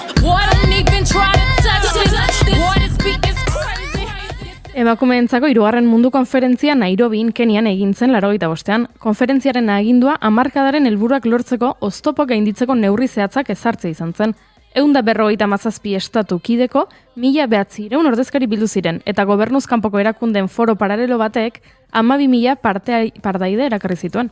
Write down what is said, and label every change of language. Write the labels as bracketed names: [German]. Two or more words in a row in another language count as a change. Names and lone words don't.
[English] Boy, don't even try to touch this. Boy, this beat is crazy. [Basque] Emakumeentzako 3. mundu konferentzia Nairobin, Kenian egin zen 85ean. Konferentziaren agindua hamarkadaren helburuak lortzeko oztopoak gainditzeko neurri zehatzak ezartzea izan zen. 157 estatu kideko 1900 ordezkari bildu ziren eta gobernuz kanpoko erakundeen foro paralelo batek 12.000 partaide erakarri zituen.